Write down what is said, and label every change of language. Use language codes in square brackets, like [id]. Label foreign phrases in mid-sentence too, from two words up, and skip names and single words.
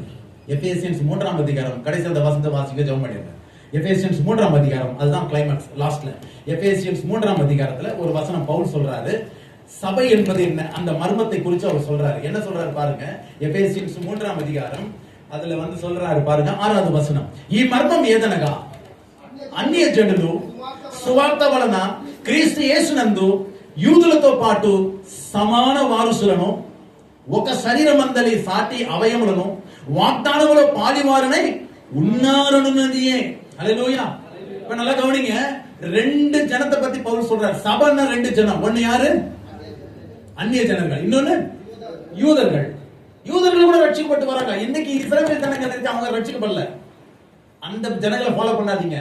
[ta] எபேசியன்ஸ் 3ஆம் அதிகாரம் கடைசி அந்த வசனத்தை வாசிக்க ஜெபம் பண்ணிருங்க. எபேசியன்ஸ் 3ஆம் அதிகாரம், அதுதான் [en] climax last. [ta] எபேசியன்ஸ் 3ஆம் அதிகாரத்துல ஒரு வசனம் பவுல் சொல்றாரு. சபை என்பது என்ன அந்த மர்மத்தை குறித்து அவர் சொல்றாரு. என்ன சொல்றாரு பாருங்க. எபேசியன்ஸ் 3ஆம் அதிகாரம் அதுல வந்து சொல்றாரு பாருங்க 6வது వచనం. [te] ఈ మర్మం ఏదనగా అన్య జనులు సువార్త వలన క్రీస్తు యేసునందు యూదులతో పాటు సమాన వారసులను ఒక శరీరమందలి సాటి అవయములను వాగ్దానములో పాలివారనై ఉన్నారనున్నదియే. హల్లెలూయా. [ta] இப்ப நல்லா கவனிங்க. 2 ஜனத்தை பத்தி பவுல் சொல்றாரு. சபைன்னா 2 ஜனம். ஒன்னு யாரு? அந்நிய ஜனங்கள், இன்னொன்னு யூதர்கள். யூதர்கள் கூட ரட்சிக்கப்பட்டு வராங்க. இன்னைக்கு இஸ்ரவேல் ஜனங்கள் இருக்கு, அவங்க ரட்சிக்கப்படல. அந்த ஜனங்களை ஃபாலோ பண்ணாதீங்க.